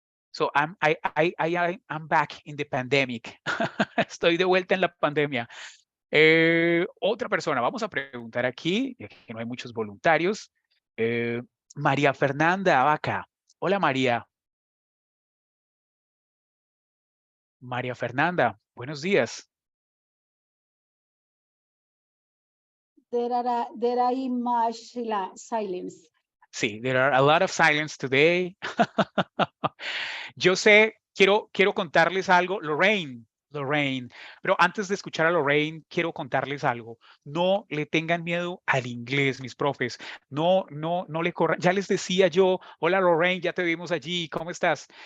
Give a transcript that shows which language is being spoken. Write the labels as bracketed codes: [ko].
[en] So I'm back in the pandemic. [es] Estoy de vuelta en la pandemia. Otra persona, vamos a preguntar aquí, ya que no hay muchos voluntarios. María Fernanda Vaca. Hola, María. María Fernanda, buenos días. [en] There are much silence. [es] Sí, [en] there are a lot of silence today. [es] Yo sé, quiero contarles algo. Lorraine, pero antes de escuchar a Lorraine, quiero contarles algo. No le tengan miedo al inglés, mis profes. No le corran. Ya les decía yo, hola Lorraine, ya te vimos allí, ¿cómo estás?